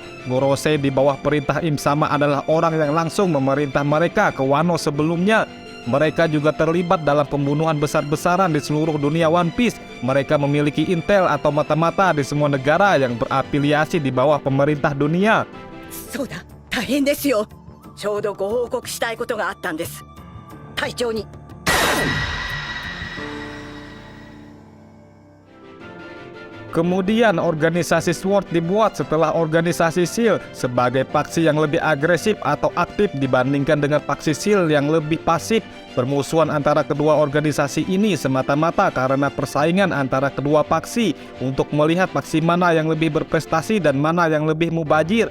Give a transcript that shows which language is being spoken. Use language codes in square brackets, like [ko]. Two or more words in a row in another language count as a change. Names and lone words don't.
[id] Gorosei di bawah perintah Im Sama adalah orang yang langsung memerintah mereka ke Wano sebelumnya. Mereka juga terlibat dalam pembunuhan besar-besaran di seluruh dunia One Piece. Mereka memiliki intel atau mata-mata di semua negara yang berafiliasi di bawah pemerintah dunia. [ja] そうだ、大変ですよ。ちょうどご報告したいことがあったんです。隊長に。 [id] Kemudian organisasi SWORD dibuat setelah organisasi SEAL sebagai faksi yang lebih agresif atau aktif dibandingkan dengan faksi SEAL yang lebih pasif. Permusuhan antara kedua organisasi ini semata-mata karena persaingan antara kedua faksi untuk melihat faksi mana yang lebih berprestasi dan mana yang lebih mubazir.